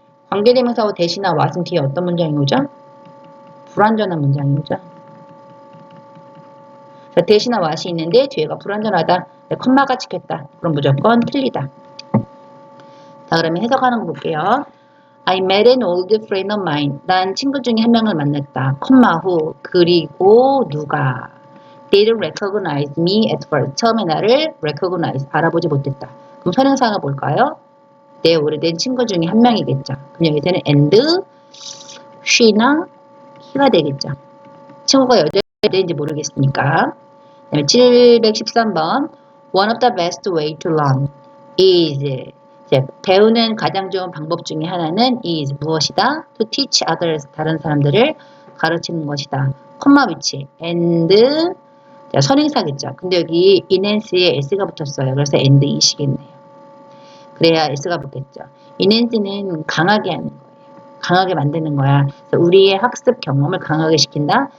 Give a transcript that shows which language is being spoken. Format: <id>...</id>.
<ko>관계대명사와 대시나 what은 뒤에 어떤 문장이 오죠? 불완전한 문장이 오죠. 대시나 what이 있는데 뒤에가 불완전하다. 컴마가 찍혔다. 그럼 무조건 틀리다. 자, 그러면 해석하는 거 볼게요.</ko> <en>I met an old friend of mine.</en> <ko>난 친구 중에 한 명을 만났다. 컴마 후 그리고 누가</ko> <en>didn't recognize me at first.</en> <ko>처음에 나를 알아보지 못했다. 그럼 선행사가 뭘까요? 내 오래된 친구 중에 한 명이겠죠. 그럼 여기서는 and, she나 he가 되겠죠. 친구가 여자인지 모르겠으니까.</ko> <en>713번 One of the best way to learn is</en> <ko>배우는 가장 좋은 방법 중에 하나는</ko> <en>is</en> <ko>무엇이다?</ko> <en>To teach others</en> <ko>다른 사람들을 가르치는 것이다. 컴마 위치 and 선행사겠죠. 근데 여기 enhance에 s가 붙었어요. 그래서 and 이시겠네요. 그래야 s가 붙겠죠. enhance는 강하게 하는 거예요. 강하게 만드는 거야. 그래서 우리의 학습 경험을 강하게 시킨다.</ko>